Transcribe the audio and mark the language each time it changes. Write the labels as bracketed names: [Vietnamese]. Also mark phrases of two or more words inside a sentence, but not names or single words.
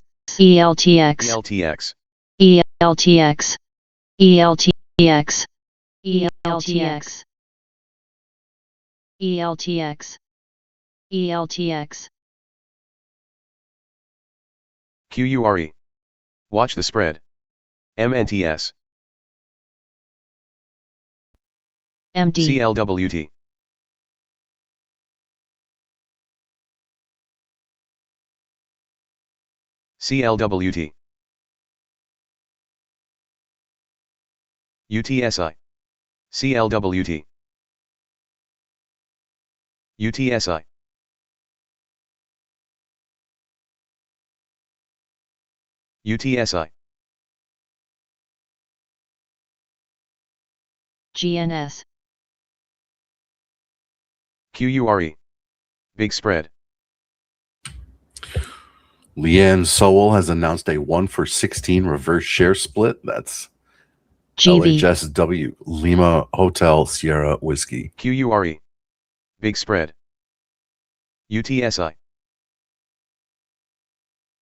[English] ELTX. ELTX. ELTX. ELTX. ELTX. ELTX. ELTX. QURE. Watch the spread. MNTS. MD. CLWT. CLWT. UTSI. CLWT. UTSI. UTSI. GNS. QURE. Big spread. Leanne Sowell has announced a 1-for-16 reverse share split. That's GV. LHSW, Lima Hotel Sierra Whiskey. QURE. Big spread. UTSI.